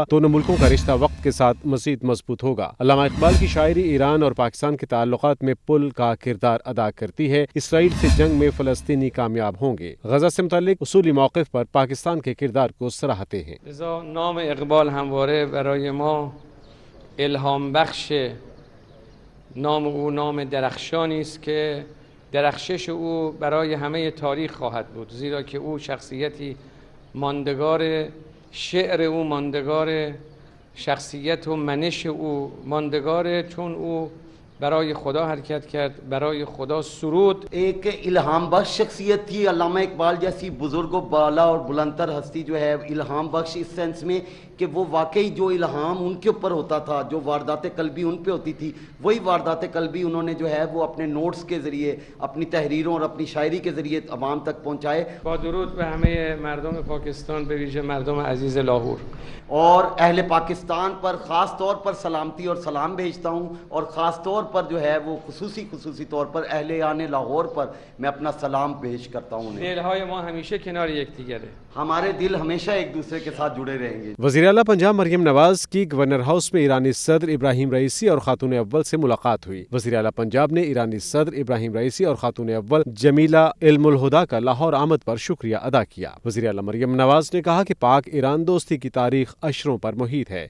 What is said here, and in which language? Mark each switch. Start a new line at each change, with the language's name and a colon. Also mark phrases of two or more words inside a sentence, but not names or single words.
Urdu: دونوں ملکوں کا رشتہ وقت کے ساتھ مزید مضبوط ہوگا۔ علامہ اقبال کی شاعری ایران اور پاکستان کے تعلقات میں پل کا کردار ادا کرتی ہے. اسرائیل سے جنگ میں فلسطینی کامیاب ہونگے۔ غزہ سے متعلق اصولی موقف پر پاکستان کے کردار کو سراہتے ہیں.
Persian: نام اقبال همواره برای ما الهام بخش، نام او नाम درخشانی است که درخشش او برای همه تاریخ خواهد بود، زیرا که او شخصیتی ماندگار، شعر او ماندگار، شخصیت و منش او ماندگاره، چون او برای خدا حرکت کرد، برای خدا سرود.
Urdu: ایک الہام بخش شخصیت تھی علامہ اقبال جیسی بزرگ و بالا اور بلندتر ہستی جو ہے الہام بخش اس سینس میں کہ وہ واقعی جو الہام ان کے اوپر ہوتا تھا، جو واردات قلبی ان پہ ہوتی تھی، وہی واردات قلبی انہوں نے جو ہے وہ اپنے نوٹس کے ذریعے، اپنی تحریروں اور اپنی شاعری کے ذریعے عوام تک پہنچائے۔
Persian: با درود به همه مردم پاکستان، به ویژه مردم عزیز لاہور،
Urdu: اور اہل پاکستان پر خاص طور پر سلامتی اور سلام بھیجتا ہوں، اور خاص طور پر جو ہے وہ خصوصی طور پر اہل لاہور پر میں اپنا سلام پیش کرتا ہوں۔
Persian: دلهای ما همیشه کنار یکدیگره،
Urdu: ہمارے دل ہمیشہ ایک دوسرے کے ساتھ جڑے رہیں گے۔ وزیر اعلیٰ پنجاب مریم نواز کی گورنر ہاؤس میں ایرانی صدر ابراہیم رئیسی اور خاتون اول سے ملاقات ہوئی۔ وزیر اعلیٰ پنجاب نے ایرانی صدر ابراہیم رئیسی اور خاتون اول جمیلہ علم الہدا کا لاہور آمد پر شکریہ ادا کیا۔ وزیر اعلیٰ مریم نواز نے کہا کہ پاک ایران دوستی کی تاریخ اشروں پر محیط ہے۔